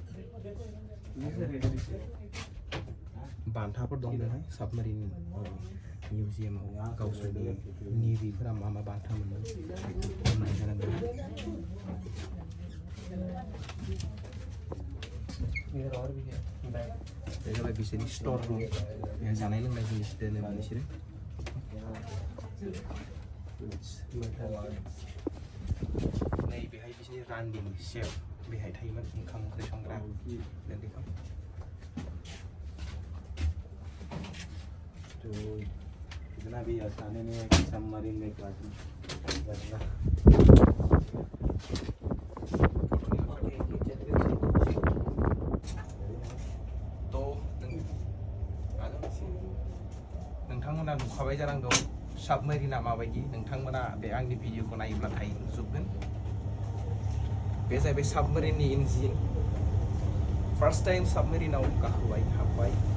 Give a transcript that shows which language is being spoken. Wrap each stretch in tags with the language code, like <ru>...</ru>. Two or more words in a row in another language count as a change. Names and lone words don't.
<brx>बान्थाफोर दं बेवहाय साबमारिन मिउजियामाव गावसोरनि नेभिफोरा मा बान्था मोनो बेखौ नायजानांगोन बे जाबाय बिसोरनि</brx> <en>store room</en> <brx>बेहाय जानाय लोंनाय जिनिस दोनो बिसोरो नै बेहाय बिसोरनि रान्दिनि सेफ बेहाय थायोमोन ओंखाम ओंख्रि संग्रा बेखौ</brx> <hi>तो इतना भी आसानी नहीं है कि सबमरीन में क्लास में</hi> <brx>नोंथांमोना नुखाबाय जानांगौ साबमेरिना माबायदि नोंथांमोना बे आंनि भिडिअखौ नायोब्लाथाय नुजोबगोन बे जाहैबाय साबमेरिननि इन्जिन</brx> <en>first time</en> <brx>साबमेरिनाव गाखोबाय हाबबाय</brx>